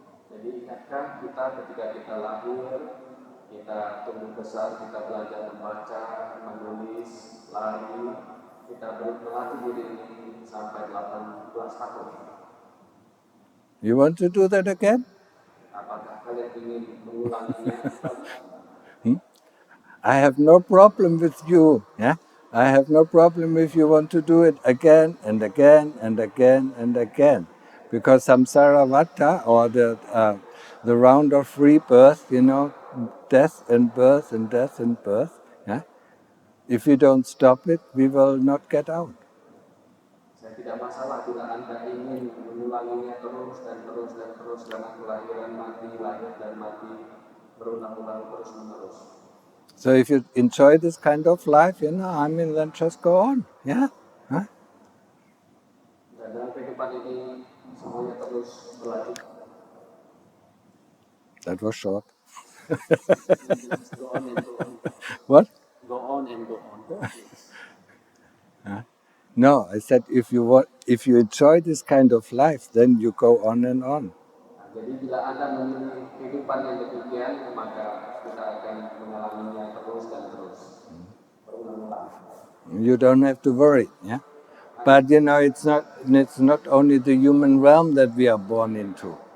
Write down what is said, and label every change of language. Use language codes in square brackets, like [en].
[id] Jadi ingatkan kita ketika kita lahir, kita tumbuh besar, kita belajar membaca, menulis, lari, kita berlatih diri ini sampai 18 tahun. [en] You want to do that again? [id] Apakah kalian ingin mengulanginya? [en] I have no problem with you. Yeah, I have no problem if you want to do it again and again and again and again, because samsara vata, or the round of rebirth, death and birth and death and birth. Yeah, if we don't stop it, we will not get out. [id] Saya tidak masalah bila Anda ingin mengulanginya terus dan terus dan terus karena kelahiran mati, lahir dan mati berulang-ulang terus menerus. [en] So if you enjoy this kind of life, I mean, then just go on. Yeah. Huh? [id] Dan dalam kehidupan ini semuanya terus berlanjut. [en] That was short. Go on and go on. What? Go on and go on. No, I said if you enjoy this kind of life, then you go on and on. [id] Jadi bila Anda memilih kehidupan yang demikian, maka kita akan mengalaminya terus dan terus. Berulang-ulang. [en] You don't have to worry, yeah. But it's not only the human realm that we are born into.